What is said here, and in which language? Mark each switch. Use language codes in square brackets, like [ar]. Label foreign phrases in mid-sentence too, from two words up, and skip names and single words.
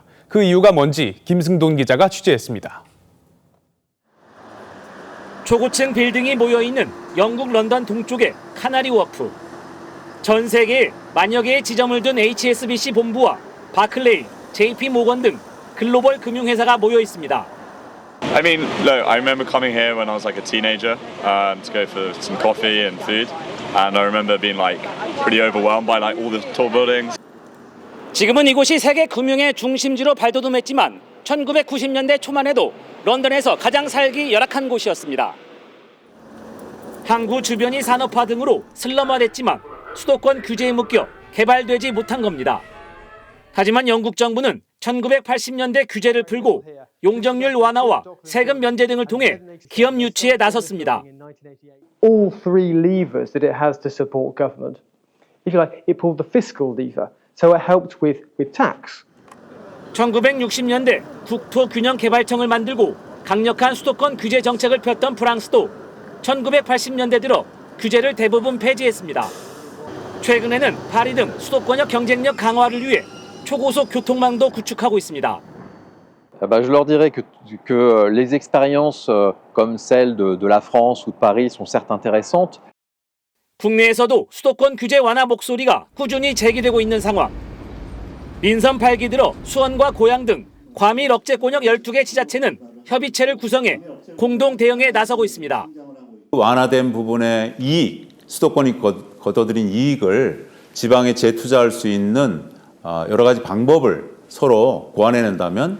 [ko] 그 이유가 뭔지 김승돈 기자가 취재했습니다. 초고층 빌딩이 모여있는 영국 런던 동쪽의 카나리 워프. 전 세계에 만여 개의 지점을 둔 HSBC 본부와 바클레이, JP 모건 등 글로벌 금융회사가 모여 있습니다. [en] I mean, look, I remember coming here when I was like a teenager to go for some coffee and food, and I remember being like pretty overwhelmed by like all the tall buildings. [ko] 지금은 이곳이 세계 금융의 중심지로 발돋움했지만 1990년대 초만 해도 런던에서 가장 살기 열악한 곳이었습니다. 항구 주변이 산업화 등으로 슬럼화됐지만 수도권 규제에 묶여 개발되지 못한 겁니다. 하지만 영국 정부는 1980년대 규제를 풀고 용적률 완화와 세금 면제 등을 통해 기업 유치에 나섰습니다. [en] All three levers that it has to support government. If you like, it pulled the fiscal lever. So it helped with tax. [ko] 1960년대 국토균형개발청을 만들고 강력한 수도권 규제 정책을 폈던 프랑스도 1980년대 들어 규제를 대부분 폐지했습니다. 최근에는 파리 등 수도권역 경쟁력 강화를 위해 초고속 교통망도 구축하고 있습니다. [fr] Je leur dirais que les expériences comme celle de la France ou de Paris sont certes intéressantes. [ko] 국내에서도 수도권 규제 완화 목소리가 꾸준히 제기되고 있는 상황. 민선 8기 들어 수원과 고양 등 과밀 억제권역 12개 지자체는 협의체를 구성해 공동 대응에 나서고 있습니다. 완화된 부분의 이익, 수도권이 거둬들인 이익을 지방에 재투자할 수 있는 여러 가지 방법을 서로 고안해낸다면.